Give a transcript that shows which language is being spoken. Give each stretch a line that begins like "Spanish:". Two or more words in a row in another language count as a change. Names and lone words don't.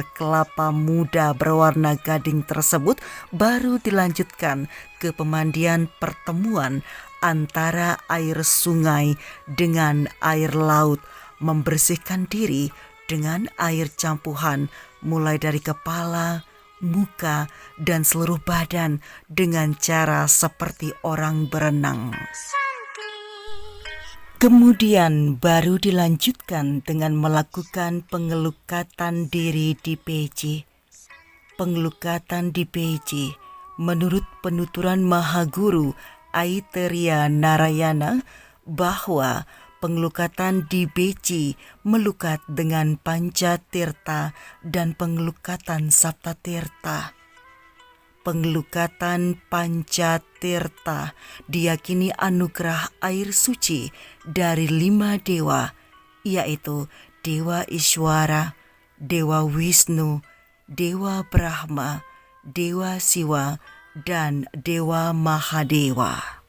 Indonesian: kelapa muda berwarna gading tersebut, baru dilanjutkan ke pemandian pertemuan antara air sungai dengan air laut, membersihkan diri dengan air campuhan mulai dari kepala, muka, dan seluruh badan dengan cara seperti orang berenang. Kemudian baru dilanjutkan dengan melakukan pengelukatan diri di beji. Pengelukatan di beji menurut penuturan Mahaguru Aiteria Narayana bahwa pengelukatan di beji melukat dengan Panca Tirta dan pengelukatan Sapta Tirta. Pengelukatan Panca Tirta diyakini anugerah air suci dari 5 dewa, yaitu Dewa Ishwara, Dewa Wisnu, Dewa Brahma, Dewa Siwa, dan Dewa Mahadewa.